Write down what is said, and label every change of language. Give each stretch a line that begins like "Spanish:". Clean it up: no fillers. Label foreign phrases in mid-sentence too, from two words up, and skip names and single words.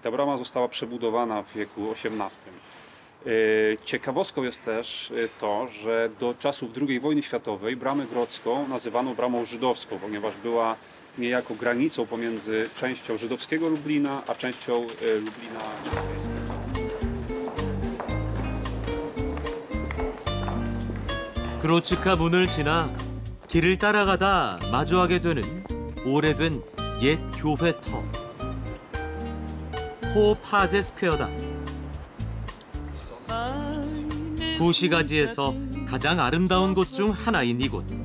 Polish: Ta brama została przebudowana w wieku XVIII. Ciekawostką jest też to, że do czasów II wojny światowej bramę grodzką nazywano bramą żydowską, ponieważ była niejako granicą pomiędzy częścią żydowskiego Lublina a częścią Lublina chrześcijańskiego.
Korean: 그로츠카 문을 지나 길을 따라가다 마주하게 되는 오래된 옛 교회터. 포파제 스퀘어다. 구시가지에서 가장 아름다운 곳 중 하나인 이곳.